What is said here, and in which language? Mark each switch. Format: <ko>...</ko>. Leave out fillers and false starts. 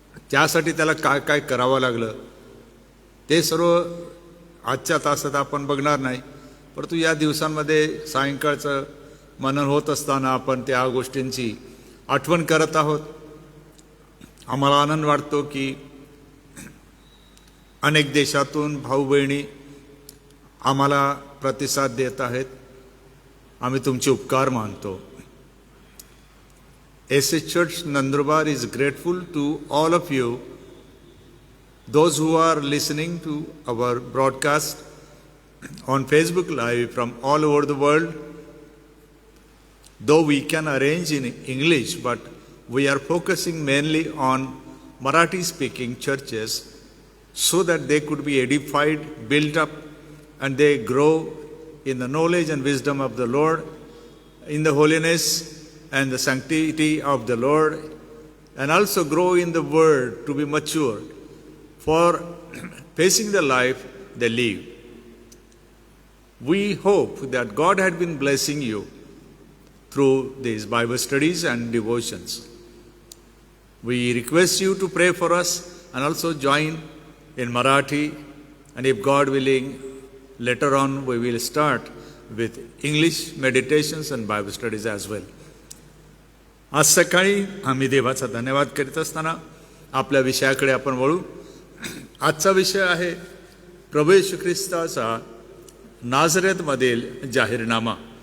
<mr>त्यासाठी त्याला काय काय करावं लागलं ते सर्व आजच्या तासात आपण बघणार नाही, परंतु या दिवसांमध्ये सायंकाळचं मनन होत असताना आपण त्या गोष्टींची आठवण करत आहोत. आम्हाला आनंद वाटतो की अनेक देशातून भाऊ बहिणी आम्हाला प्रतिसाद देत आहेत. आम्ही तुमचे उपकार मानतो.</mr> <en>SA Church Nandurbar is grateful to all of you, those who are listening to our broadcast on Facebook Live from all over the world. Though we can arrange in English, but we are focusing mainly on Marathi speaking churches so that they could be edified, built up, and they grow in the knowledge and wisdom of the Lord, in the holiness and the sanctity of the Lord, and also grow in the word to be matured for facing the life they live. We hope that God had been blessing you through these Bible studies and devotions. We request you to pray for us and also join in Marathi, and if God willing, later on we will start with English meditations and Bible studies as well.</en> <mr>आज सकाळी आम्ही देवाचा धन्यवाद करीत असताना आपल्या विषयाकडे आपण वळू. आजचा विषय आहे प्रभू येशू ख्रिस्ताचा नाझरेतमधील जाहीरनामा.</mr>